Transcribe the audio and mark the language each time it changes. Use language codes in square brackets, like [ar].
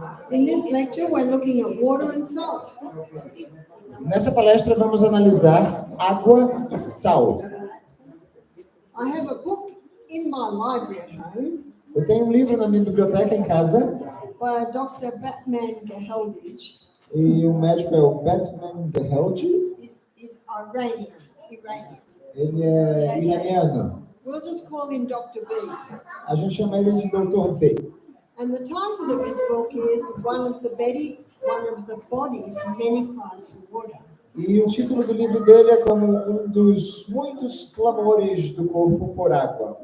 [en] In this lecture, we're looking at water and salt. [pt] Nessa palestra vamos analisar água e sal. [en] I have a book in my library at home [pt] Eu tenho um livro na minha biblioteca em casa [en] by Dr. Batman Geheldrich. [pt] e o médico é o Batman Geheldrich. [en] He's Iranian. [pt] Ele é iraniano. [en] We'll just call him Dr. B. [pt] A gente chama ele de Dr. B. [en] And the title of his book is one of the body's many cries for water. [pt] E o título do livro dele é como um dos muitos clamores do corpo por água.